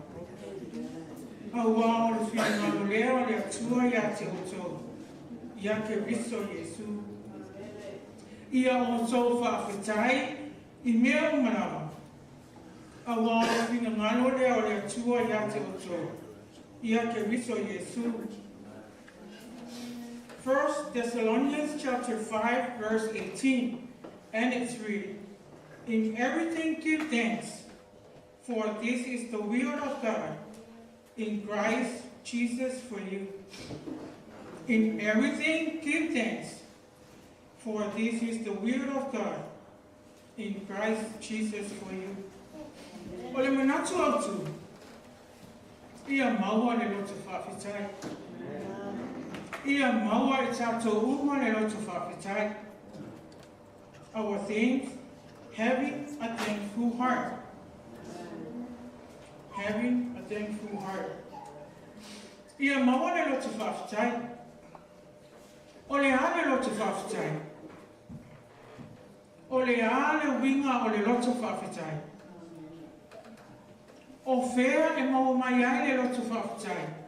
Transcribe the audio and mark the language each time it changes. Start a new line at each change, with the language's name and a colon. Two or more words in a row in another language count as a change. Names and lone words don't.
Samoan: Aua o le whia ngalo leo le atua ia te o tau. Ia ke riso Jesu. Ia o tau whaafitai i mea o malawa. Aua o le whia ngalo leo le atua ia te o tau. Ia ke riso Jesu.
English: 1 Thessalonians chapter 5 verse 18. And it's read. In everything give thanks, for this is the will of God in Christ Jesus for you. In everything give thanks, for this is the will of God in Christ Jesus for you.
Samoan: Ole manatu autu. Ia maua le loto whaafitai. Ia maua e tātou uma le loto whaafitai.
English: Our things, having a thankful heart. Having a thankful heart.
Samoan: Ia maua le loto whaafitai. O le a le loto whaafitai. O le a le winga o le loto whaafitai. O whea e mau mai ai le loto whaafitai.